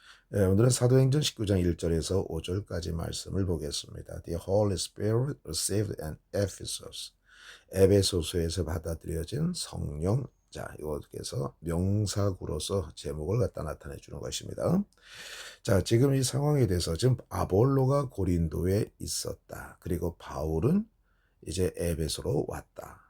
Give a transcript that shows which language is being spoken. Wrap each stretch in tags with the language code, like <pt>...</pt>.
<ko>오늘은 사도행전 19장 1절에서 5절까지 말씀을 보겠습니다.</ko> <en>The Holy Spirit received in Ephesus.</en> <ko>에베소서에서 받아들여진 성령. 자, 이것께서 명사구로서 제목을 갖다 나타내 주는 것입니다. 자, 지금 이 상황에 대해서 지금 아볼로가 고린도에 있었다. 그리고 바울은 이제 에베소로 왔다.</ko>